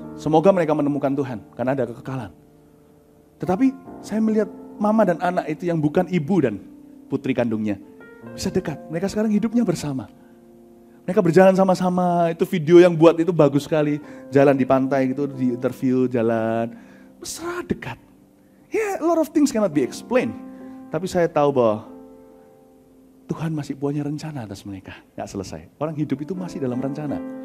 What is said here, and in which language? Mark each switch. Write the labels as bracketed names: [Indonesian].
[Indonesian] Semoga mereka menemukan Tuhan, karena ada kekekalan. Tetapi saya melihat mama dan anak itu yang bukan ibu dan putri kandungnya bisa dekat. Mereka sekarang hidupnya bersama. Mereka berjalan sama-sama. Itu video yang buat itu bagus sekali. Jalan di pantai gitu, di interview, jalan. Mesra, dekat. [English] Yeah, a lot of things cannot be explained. [Indonesian] Tapi saya tahu bahwa Tuhan masih punya rencana atas mereka. Gak selesai. Orang hidup itu masih dalam rencana.